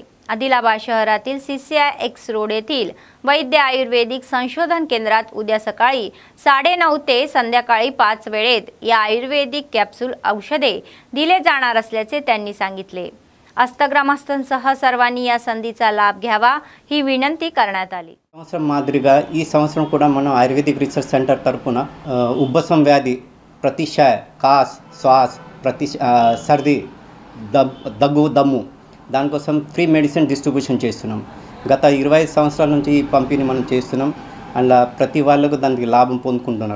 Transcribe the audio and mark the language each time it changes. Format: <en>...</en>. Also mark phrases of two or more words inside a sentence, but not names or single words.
<mr>आदिलाबाद शहरातील CCI-X रोड येथील वैद्य आयुर्वेदिक संशोधन केंद्रात उद्या सकाळी 9:30 ते संध्याकाळी 5 वेळेत या आयुर्वेदिक कॅप्सूल औषधे दिले जाणार असल्याचे त्यांनी सांगितले। अस्तग्रामस्थांसह सर्वांनी या संधीचा लाभ घ्यावा ही विनंती करण्यात आली।</mr> <te>సంవత్సరం మాదిరిగా ఈ సంవత్సరం కూడా మనం ఆయుర్వేదిక్ రీసెర్చ్ సెంటర్ తరపున ఉబ్బసం వ్యాధి ప్రతిశాయ కాస్ శ్వాస్ సర్ది దగ్గు దమ్ము దానికోసం</te> <en>free medicine distribution</en> <te>చేస్తున్నాం। గత 25 సంవత్సరాల నుంచి ఈ పంపిణీ మనం చేస్తున్నాం। అలా ప్రతి వాళ్ళకు దానికి లాభం పొందుకుంటున్నారు।</te>